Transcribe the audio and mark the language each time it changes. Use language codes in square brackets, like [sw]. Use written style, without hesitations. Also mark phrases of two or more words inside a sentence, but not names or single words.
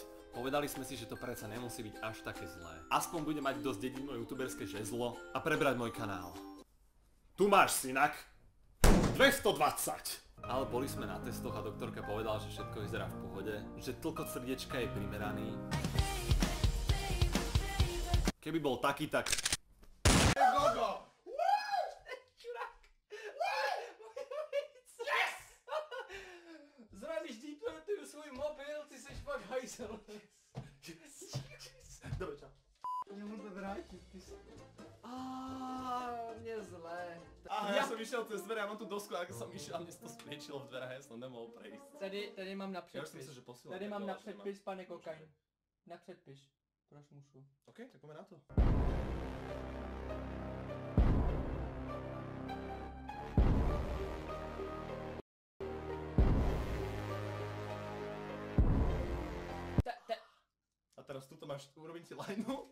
[sk] Povedali sme si, že to predsa nemusí byť až také zlé. Aspoň budem mať dosť dediť moje youtuberské žezlo a prebrať môj kanál. Tu máš, synak. 220. Ale boli sme na testoch a doktorka povedala, že všetko vyzerá v pohode, že tlkot srdiečka je primeraný. Keby bol taký, tak... Gogo! [cs] Svůj mobil, ty seš fakt hajzel. [sk] Dobre, čau. [cs] Nemůžu to vrátit, ty jsi... Mě zlé. [sk] Ja som išiel cez dvere, ja mám tu dosku a ako som išiel a mne to spriečilo v dverách, ja som nemohol prejsť. [cs] Tady mám na předpis. [sk] Ja už som myslel, že posielam. [cs] Tady mám na předpis, pane Kokain. Na předpis. Pro Smusu. [sk] OK, tak poďme na to. A teraz tuto máš, urobím ti lajnu.